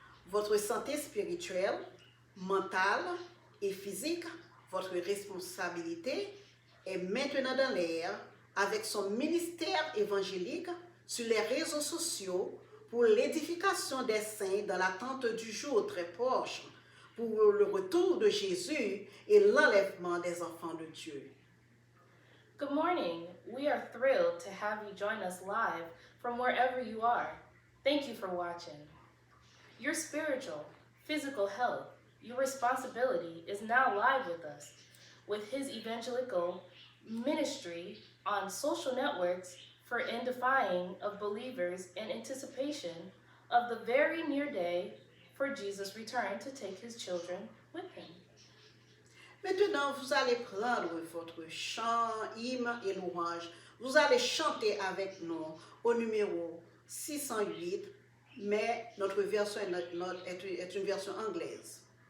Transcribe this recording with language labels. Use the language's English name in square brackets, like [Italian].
[French] Votre santé spirituelle, mentale et physique, votre responsabilité est maintenant dans l'air avec son ministère évangélique sur les réseaux sociaux pour l'édification des saints dans l'attente du jour très proche, pour le retour de Jésus et l'enlèvement des enfants de Dieu. [English] Good morning. We are thrilled to have you join us live from wherever you are. Thank you for watching. Your spiritual, physical health, your responsibility is now live with us with his evangelical ministry on social networks for edifying of believers in anticipation of the very near day for Jesus' return to take his children with him. [French] Maintenant, vous allez prendre votre chant, hymne et louange. Vous allez chanter avec nous au numéro 608, mais notre version est une version anglaise.